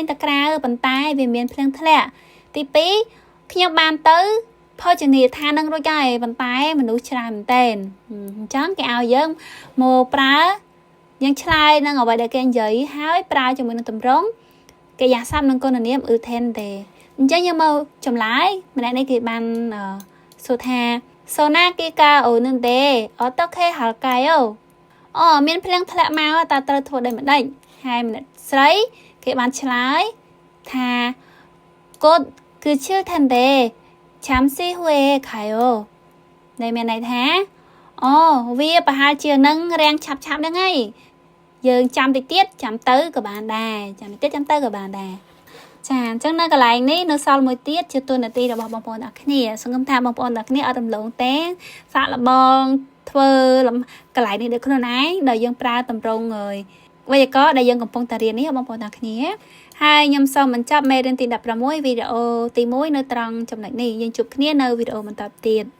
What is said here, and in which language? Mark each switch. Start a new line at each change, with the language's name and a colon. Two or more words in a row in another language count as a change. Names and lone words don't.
Khmer: ទៅក្រៅប៉ុន្តែវាមានភ្លៀងធ្លាក់ទី2ខ្ញុំបានទៅភោជនីយដ្ឋាននឹងរួចហើយប៉ុន្តែមនុស្សច្រើនមែនទែនអញ្ចឹងគេឲ្យយើងមកប្រើយើងឆ្លើយនឹងអ្វីដែលគេនិយាយហើយប្រើជាមួយនឹងទម្រង់កិរិយាសព្ទនិងគុណនាមថេនតេអញ្ចឹងយើងមកចម្លើយម្នាក់នេះគេបានសួរថា
Korean: 소나기가 오는데 어떻게 할까요?
Khmer: មានភ្លៀងធ្លាក់មកតើត្រូវធ្វើដូចម្ដេចហើយម្នាក់ស្រីគេបានឆ្លើយថា
Korean: 곧 그칠 텐데 잠시 후에 가요
Khmer: ដែលមានន័យថាវាប្រហែលជានឹងរាំងឆា ប់ហ្នឹងហើយយើងចាំតិចទៀតចាំទៅក៏បានដែរចាអញ្ចឹងនៅកន្លែងនេះនៅសល់មួយទៀតជាតួនាទីរបស់បងប្អូនទាំងគ្នាសង្ឃឹមថាបងប្អូនទាំងគ្នាអត់រំលងទេសាកល្បងធ្វើកន្លែងនេះដូចខ្លួនឯងដែលយើងប្រើតម្រងវេយ្យាករណ៍ដែលយើងកំពុងតែរៀននេះបងប្អូនទាំងគ្នាហើយខ្ញុំសូមបញ្ចប់មេរៀនទី16វីដេអូទី1នៅត្រង់ចំណុចនេះយើងជួបគ្នានៅវីដេអូបន្តទៀត